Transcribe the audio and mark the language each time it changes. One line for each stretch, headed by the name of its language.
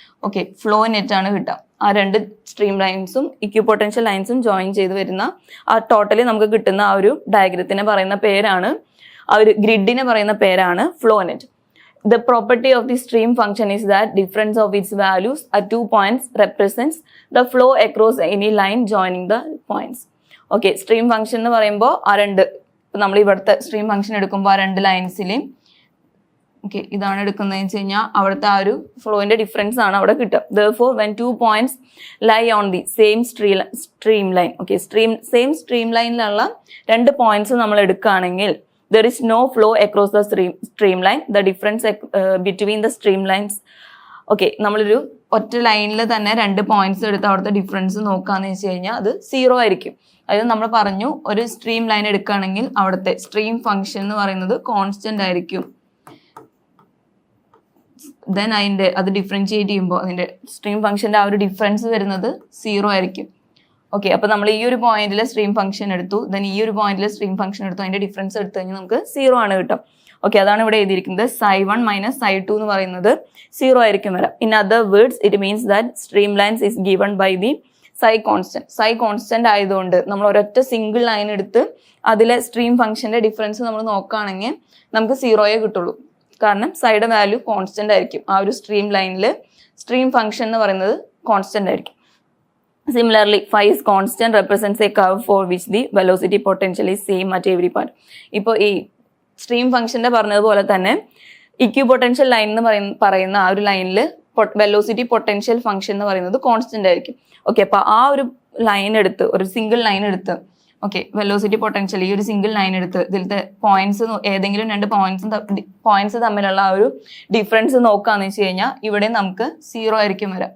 Malayalam: Okay, flow net ആണ് കിട്ടാം. ആ രണ്ട് സ്ട്രീം ലൈൻസും ഇക്വിപൊട്ടൻഷ്യൽ ലൈൻസും ജോയിൻ ചെയ്ത് വരുന്ന ആ ടോട്ടലി നമുക്ക് കിട്ടുന്ന ആ ഒരു ഡയഗ്രത്തിനെ പറയുന്ന പേരാണ്, ആ ഒരു ഗ്രിഡിനെ പറയുന്ന പേരാണ് flow net.
English: The property of the stream function is that difference of its values at 2 points represents the flow across any line joining the points.
Malayalam: Okay, stream function എന്ന് പറയുമ്പോൾ ആ രണ്ട്, നമ്മൾ ഇവിടുത്തെ സ്ട്രീം ഫംഗ്ഷൻ എടുക്കുമ്പോൾ ആ രണ്ട് ലൈൻസിലെയും ഇതാണ് എടുക്കുന്നതെന്ന് വെച്ച് കഴിഞ്ഞാൽ അവിടുത്തെ ആ ഒരു ഫ്ലോയിന്റെ ഡിഫറൻസ് ആണ് അവിടെ കിട്ടുക.
English: Therefore, when 2 points lie on the same stream line,
Malayalam: same stream ലൈനിലുള്ള രണ്ട് പോയിന്റ്സ് നമ്മൾ എടുക്കുകയാണെങ്കിൽ
English: there is no flow across the streamline. The difference between the streamlines.
Malayalam: Okay, നമ്മളൊരു ഒറ്റ ലൈനിൽ തന്നെ രണ്ട് പോയിന്റ്സ് എടുത്ത് അവിടുത്തെ ഡിഫറൻസ് നോക്കാന്ന് വെച്ച് കഴിഞ്ഞാൽ അത് 0 ആയിരിക്കും. അതായത് നമ്മൾ പറഞ്ഞു ഒരു സ്ട്രീം ലൈൻ എടുക്കുകയാണെങ്കിൽ അവിടുത്തെ സ്ട്രീം ഫംഗ്ഷൻ എന്ന് പറയുന്നത് കോൺസ്റ്റന്റ് ആയിരിക്കും. ദെൻ അത് ഡിഫറൻഷിയേറ്റ് ചെയ്യുമ്പോൾ അതിന്റെ സ്ട്രീം ഫംഗ്ഷന്റെ ആ ഒരു ഡിഫറൻസ് വരുന്നത് 0 ആയിരിക്കും. ഓക്കെ, അപ്പൊ നമ്മൾ ഈ ഒരു പോയിന്റിലെ സ്ട്രീം ഫംഗ്ഷൻ എടുത്തു, ദെൻ ഈ ഒരു പോയിന്റിലെ സ്ട്രീം ഫംഗ്ഷൻ എടുത്തു, അതിന്റെ ഡിഫറൻസ് എടുത്തു കഴിഞ്ഞാൽ നമുക്ക് 0 ആണ് കിട്ടും. ഓക്കെ, അതാണ് ഇവിടെ എഴുതിയിരിക്കുന്നത്. ψ1 - ψ2 എന്ന് പറയുന്നത് 0 ആയിരിക്കും വരാം.
English: In other words it means that stream lines is given by the ψ constant.
Malayalam: ψ constant ആയതുകൊണ്ട് നമ്മൾ ഒരൊറ്റ സിംഗിൾ ലൈൻ എടുത്ത് അതിലെ സ്ട്രീം ഫംഗ്ഷന്റെ ഡിഫറൻസ് നമ്മൾ നോക്കുകയാണെങ്കിൽ നമുക്ക് 0 കിട്ടുള്ളൂ. കാരണം സൈഡ് വാല്യൂ കോൺസ്റ്റന്റ് ആയിരിക്കും. ആ ഒരു സ്ട്രീം ലൈനിൽ സ്ട്രീം ഫംഗ്ഷൻ എന്ന് പറയുന്നത് കോൺസ്റ്റന്റ് ആയിരിക്കും.
English: Similarly, phi is constant represents a curve for which the velocity potential is same at every point.
Malayalam: ഇപ്പോൾ ഈ സ്ട്രീം ഫംഗ്ഷന്റെ പറഞ്ഞതുപോലെ തന്നെ ഇക്വിപൊട്ടൻഷ്യൽ ലൈൻ എന്ന് പറയുന്ന ആ ഒരു ലൈനിൽ വെലോസിറ്റി പൊട്ടൻഷ്യൽ ഫംഗ്ഷൻ എന്ന് പറയുന്നത് കോൺസ്റ്റന്റ് ആയിരിക്കും. ഓക്കെ, അപ്പൊ ആ ഒരു ലൈൻ എടുത്ത് ഒരു സിംഗിൾ ലൈൻ എടുത്ത് ഓക്കെ വെലോസിറ്റി പൊട്ടൻഷ്യൽ ഈ ഒരു സിംഗിൾ ലൈൻ എടുത്ത് ഇതിലത്തെ പോയിന്റ്സ് ഏതെങ്കിലും രണ്ട് പോയിന്റ്സ് തമ്മിലുള്ള ആ ഒരു ഡിഫറൻസ് നോക്കാന്ന് വെച്ച് കഴിഞ്ഞാൽ ഇവിടെ നമുക്ക് 0 ആയിരിക്കും വരാം.